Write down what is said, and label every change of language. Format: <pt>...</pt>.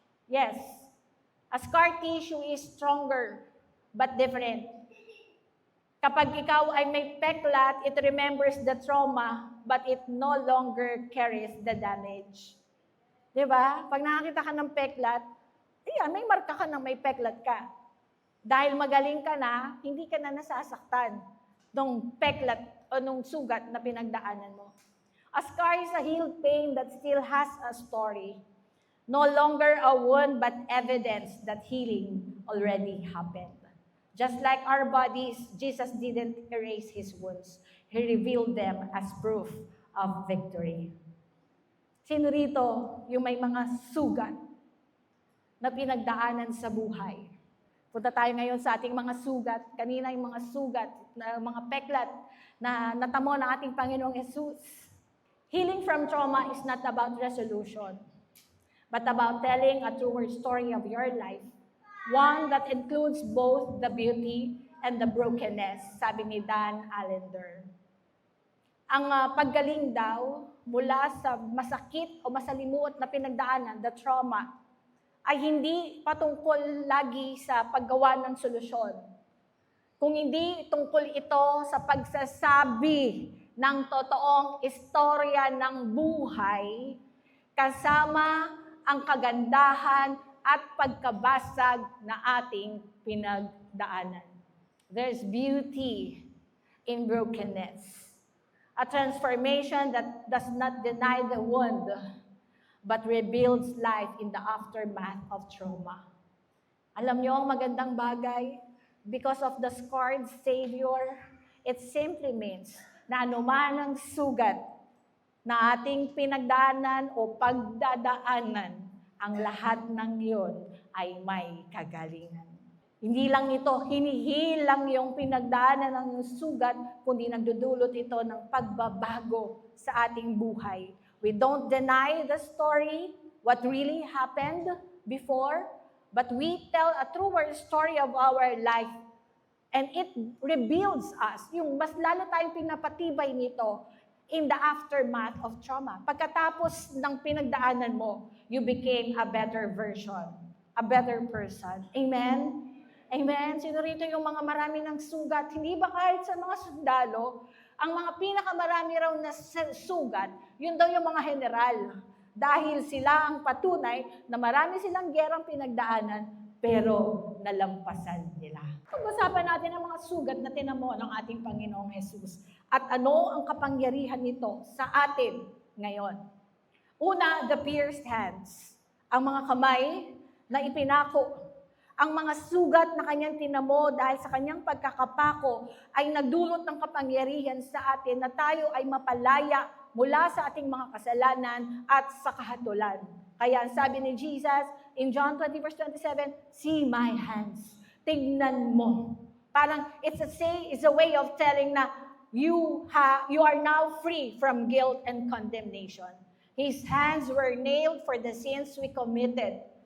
<en>Yes, a scar tissue is stronger but different.</en> <tl>Kapag ikaw ay may peklat,</tl> <en>it remembers the trauma, but it no longer carries the damage.</en> <tl>Diba? Pag nakakita ka ng peklat, may marka ka na may peklat ka. Dahil magaling ka na, hindi ka na nasasaktan nung peklat o nung sugat na pinagdaanan mo.</tl> <en>A scar is a healed pain that still has a story. No longer a wound, but evidence that healing already happened. Just like our bodies, Jesus didn't erase his wounds. He revealed them as proof of victory.</en> <tl>Sino rito yung may mga sugat na pinagdaanan sa buhay? Punta tayo ngayon sa ating mga sugat. Kanina yung mga sugat, mga peklat na natamo ng ating Panginoong Jesus.</tl> <en>Healing from trauma is not about resolution, but about telling a truer story of your life. One that includes both the beauty and the brokenness,</en> <tl>sabi ni</tl> <en>Dan Allender.</en> <tl>Ang paggaling daw mula sa masakit o masalimuot na pinagdaanan,</tl> <en>the trauma,</en> <tl>ay hindi patungkol lagi sa paggawa ng solusyon. Kung hindi tungkol ito sa pagsasabi ng totoong istorya ng buhay kasama ang kagandahan at pagkabasag na ating pinagdaanan.</tl> <en>There's beauty in brokenness. A transformation that does not deny the wound, but rebuilds life in the aftermath of trauma.</en> <tl>Alam niyo ang magandang bagay?</tl> <en>Because of the scarred Savior, it simply means</en> <tl>na anuman ang sugat na ating pinagdaanan o pagdadaanan, ang lahat ng iyon ay may kagalingan. Hindi lang ito, hinihilang yung pinagdaanan ng sugat, kundi nagdudulot ito ng pagbabago sa ating buhay.</tl> <en>We don't deny the story, what really happened before, but we tell a truer story of our life. And it rebuilds us.</en> <tl>Yung mas lalo tayong pinapatibay nito</tl> <en>in the aftermath of trauma.</en> <tl>Pagkatapos ng pinagdaanan mo,</tl> <en>you became a better version, a better person. Amen? Amen?</en> <tl>Sino rito yung mga marami ng sugat? Hindi ba kahit sa mga sundalo, ang mga pinakamarami raw na sugat, yun daw yung mga general. Dahil sila ang patunay na marami silang gerang pinagdaanan, pero nalampasan nila. Pag-usapan natin ang mga sugat na tinamo ng ating Panginoong Jesus at ano ang kapangyarihan nito sa atin ngayon. Una,</tl> <en>the pierced hands.</en> <tl>Ang mga kamay na ipinako. Ang mga sugat na kanyang tinamo dahil sa kanyang pagkakapako ay nagdulot ng kapangyarihan sa atin na tayo ay mapalaya mula sa ating mga kasalanan at sa kahatulan. Kaya sabi ni</tl> <en>Jesus in John 20 verse 27, see my hands.</en> <tl>Tignan mo. Parang</tl> <en>it's a way of telling na you are now free from guilt and condemnation. His hands were nailed for the sins we committed.</en>